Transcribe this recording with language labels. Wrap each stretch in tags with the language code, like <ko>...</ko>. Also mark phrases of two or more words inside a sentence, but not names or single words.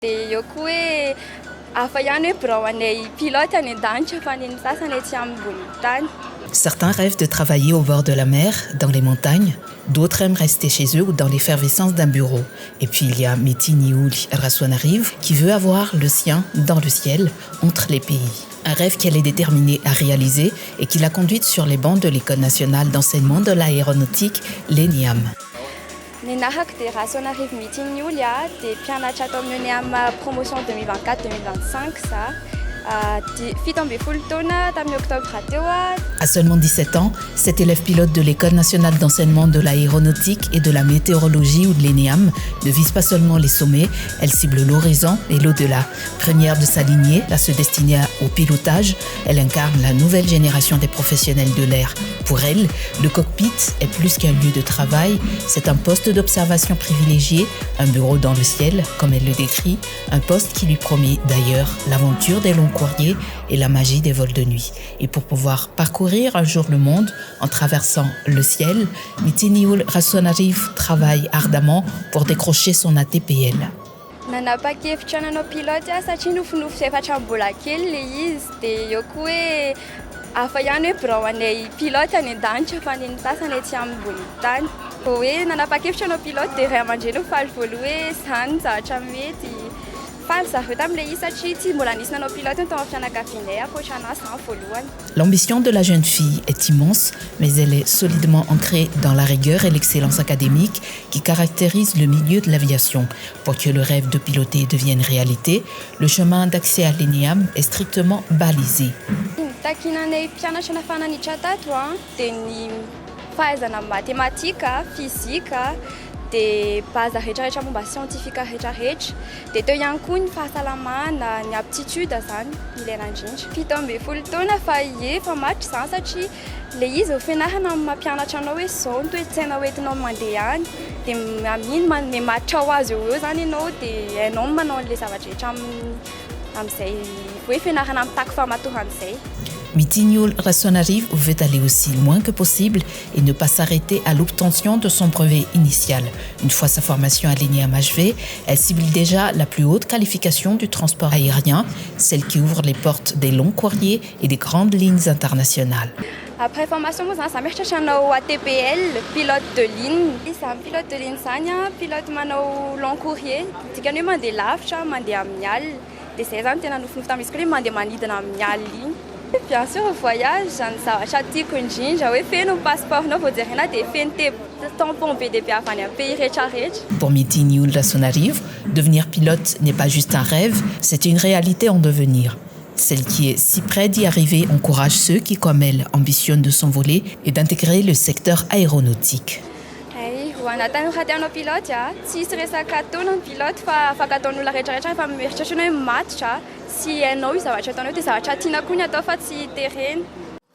<mg>Eo koa hoe hafa ihany hoe birao anay pilote any an-danitra fa ny sasany ety ambony tany.</mg> <fr>Certains rêvent de travailler au bord de la mer, dans les montagnes. D'autres aiment rester chez eux ou dans l'effervescence d'un bureau. Et puis il y a Miti Niouli Raswanariv qui veut avoir le sien dans le ciel, entre les pays. Un rêve qu'elle est déterminée à réaliser et qui l'a conduite sur les bancs de l'École nationale d'enseignement de l'aéronautique, l'ENIAM.</fr> <mg>Ny nahako dia Raswanariv Miti Niouli dia mpianatra atao amin'ny amin'ny promotion 2024-2025 za. Fito ambin'ny folo taona tamin'ny octobre teo.</mg> <fr>À seulement 17 ans, cet élève pilote de l'École nationale d'enseignement de l'aéronautique et de la météorologie ou de l'ENIAM ne vise pas seulement les sommets, elle cible l'horizon et l'au-delà. Première de sa lignée à se destiner au pilotage, elle incarne la nouvelle génération des professionnels de l'air. Pour elle, le cockpit est plus qu'un lieu de travail, c'est un poste d'observation privilégié, un bureau dans le ciel, comme elle le décrit, un poste qui lui promet d'ailleurs l'aventure des longs courriers et la magie des vols de nuit. Et pour pouvoir parcourir un jour le monde en traversant le ciel, Miti Niouli Raswanariv travaille ardemment pour décrocher son ATPL.</fr> <mg>Nanapa-kevitra nanao pilote satria nofinofy efatra mbola kely le izy dia eo koa hoe hafa ihany hoe birao anay pilote any an-danitra fa ny sasany ety ambony tany. Hoe nanapa-kevitra nanao pilote dia ray aman-dreny faly voaloha hoe izany zavatra mety.</mg> <fr>L'ambition de la jeune fille est immense, mais elle est solidement ancrée dans la rigueur et l'excellence académique qui caractérise le milieu de l'aviation. Pour que le rêve de piloter devienne réalité, le chemin d'accès à l'ENIAM est strictement balisé.</fr> <mg>Dia base rehetrarehetra momba scientifique rehetrarehetra dia teo ihany koa ny fahasalamana, ny aptitude zany ilaina indrindra. Fito ambin'ny folo taona fa efa matra izany satria ilay izy ho fianarana amin'ny mampianatra anao hoe izao ny toe-tsaina hoentinao mandeha any dia amin'iny manome matra ho azy eo zany ianao dia hainao manao an'ilay zavatra rehetra amin'izay hoe fianarana amin'ny tako famatoran'izay.</mg> <fr>Miti Niouli Raswanariv veut aller aussi loin que possible et ne pas s'arrêter à l'obtention de son brevet initial. Une fois sa formation à l'ENIAM achevée, elle cible déjà la plus haute qualification du transport aérien, celle qui ouvre les portes des longs courriers et des grandes lignes internationales. Après formation</fr> <mg>moa zany za mieritratra hanao ATPL,</mg> <fr>pilote de ligne.</fr> <mg>Izany</mg> <fr>pilote de ligne</fr> <mg>zany pilote manao</mg> <fr>long courrier,</fr> <mg>dikany hoe mandeha lavitra, mandeha amin'ny alina. Dia izay zany tena nofinofy tamin'izy koa hoe mandeha manidina amin'ny alina igny.</mg> <fr>Bien sûr, voyage,</fr> <mg>zany zavatra tiako indrindra hoe feno passeportnao vao jerena dia feno tampon be dia be avy any amin'ny pays rehetrarehetra.</mg> <fr>Pour Miti Niouli Raswanariv, devenir pilote n'est pas juste un rêve, c'est une réalité en devenir. Celle qui est si près d'y arriver encourage ceux qui, comme elle, ambitionnent de s'envoler et d'intégrer le secteur aéronautique.</fr> <mg>Ho anatin'ny raha tianao pilote tsisy resaka taona ny pilote fa afaka ataon'olona rehetrarehetra fa mieritratra hoe matotra sy hainao io zavatra ataonao dia zavatra tiana koa ny atao fa tsy terena.</mg>